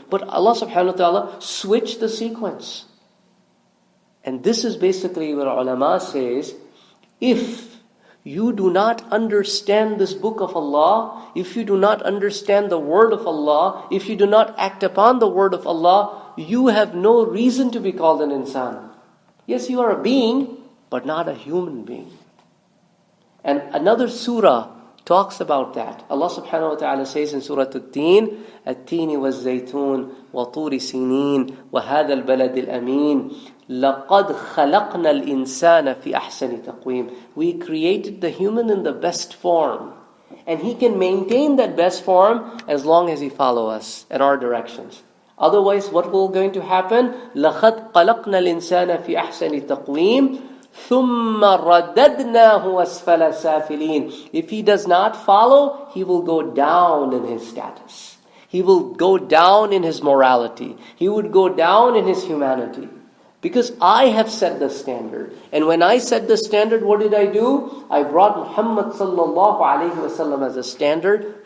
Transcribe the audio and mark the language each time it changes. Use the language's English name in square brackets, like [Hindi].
[English] But Allah subhanahu wa ta'ala switched the sequence. And this is basically what ulama says, if you do not understand this book of Allah, if you do not understand the word of Allah, if you do not act upon the word of Allah, you have no reason to be called an insan. Yes, you are a being, but not a human being. And another surah talks about that. Allah subhanahu wa ta'ala says in Surah Al-Teen, [Arabic] التين والزيتون وطور سينين وهذا البلد الأمين لقد خلقنا الإنسان في أحسن تقويم. [English] We created the human in the best form. And he can maintain that best form as long as he follows us and our directions. Otherwise, what will going to happen? [Arabic] لقد خلقنا الإنسان في أحسن تقويم ثم رددناه أسفل سافلين. [English] If he does not follow, he will go down in his status. He will go down in his morality. He would go down in his humanity. Because I have set the standard. And when I set the standard, what did I do? I brought Muhammad sallallahu alayhi wasallam as a standard.